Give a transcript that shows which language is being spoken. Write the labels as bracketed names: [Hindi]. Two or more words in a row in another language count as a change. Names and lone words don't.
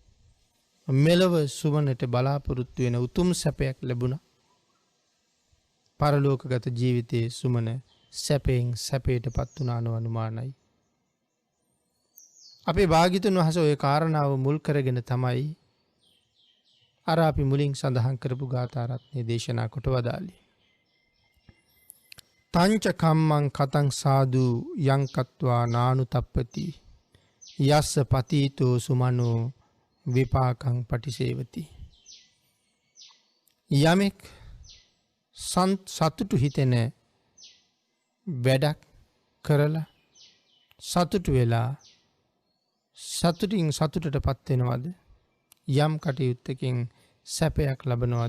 [Sinhala] මෙලව සුමනට බලාපොරොත්තු වෙන උතුම් සැපයක් ලැබුණා. පරලෝකගත ජීවිතයේ සුමන සැපයෙන් සැපයට පත් වුණානෝ අනුමානයි. අපේ භාග්‍යතුන් වහන්සේ ওই කාරණාව මුල් කරගෙන තමයි අර අපි මුලින් සඳහන් කරපු ගාථා රත්නේ දේශනා කොට වදාළේ. [Pali] තංච කම්මං කතං සාදු යං කତ୍වා නානුතප්පති යස්ස පතීතෝ සුමනෝ විපාකං පටිසේවති. [Sinhala] යමෙක් සතුටු හිතෙන වැඩක් කරලා සතුටු වෙලා සතුටින් සතුටට පත් වෙනවද? යම් කටයුත්තකින් සැපයක් ලබනවද?